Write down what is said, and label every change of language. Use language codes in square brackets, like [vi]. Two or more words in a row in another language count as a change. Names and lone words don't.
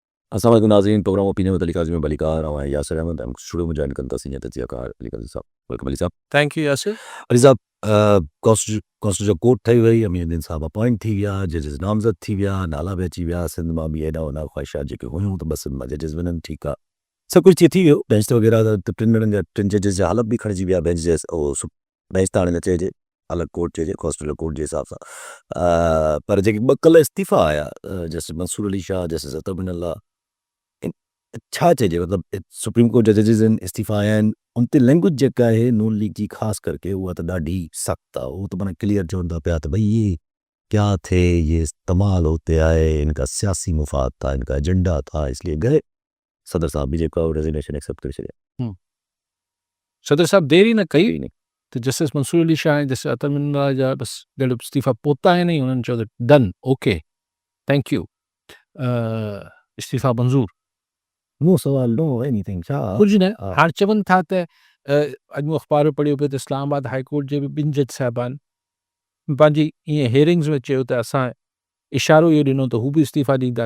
[ur] السلام علیکم ناظرین، پروگرام اوپینین وِد علی قاضی میں بلیکار اور یاسر احمد ہم اسٹوڈیو میں جوائن کرتا سینئر تجزیہ کار علی قاضی صاحب. ویلکم علی صاحب. [en] Thank you Yasir. [sd] अली साहब, कॉन्स्टिट्यूशन कोर्ट ठही वई, अमीरुद्दीन साहब अपॉइंट थी विया, जजिस नामज़द थी विया, नाला बि अची विया, सिंध मां बि हेॾां होॾां ख़्वाहिशात जेके हुयूं त बस जजिस वञनि ठीकु आहे, सभु कुझु थी वियो। बेंच वग़ैरह त टिनि जजिस जा हलफ़ बि खणिजी विया। बेंच जे बेंच त हाणे न चइजे, अलॻि कोर्ट चइजे, कॉन्स्टिट्यूशन कोर्ट जे हिसाब सां। पर जेके ॿ कल्ह इस्तीफ़ा आया, जस्टिस मंसूर अली शाह, जस्टिस अतर बिन अल्लाह, छा चइजे मतिलबु सुप्रीम कोर्ट जा जजिस आहिनि, इस्तीफ़ा आया आहिनि, उन ते लैंग्वेज जेका आहे नून लीग जी ख़ासि करके उहा त ॾाढी सख़्तु आहे। उहो त माना क्लियर चवनि था पिया त [ur] بھئی یہ کیا تھے، یہ استعمال ہوتے آئے، انکا سیاسی مفاد تھا، انکا ایجنڈا تھا، اسلیے گئے. [sd] सदर साहब भी जेको आहे रेजिग्नेशन एक्सेप्ट करे छॾिया। सदर साहब देरी न कई [ur] کوئی نہیں. [sd] त जस्टिस मंसूर अली शाह ऐं जस्टिस अतर बिन अल्लाह जा बसि ॼण इस्तीफ़ा पहुता आहिनि, उन्हनि चयो त डन, [en] OK, thank you, [sd] इस्तीफ़ा मंज़ूर। नो सवाल, [en] no anything, [sd] छा कुझु न, हा। हाणे चवनि था त अॼु मूं अख़बार में पढ़ियो पियो त इस्लामाबाद हाई कोर्ट जे बि ॿिनि जज साहिबान पंहिंजी ईअं हियरिंग्स में चयो त असां इशारो इहो ॾिनो त हू बि इस्तीफ़ा ॾींदा।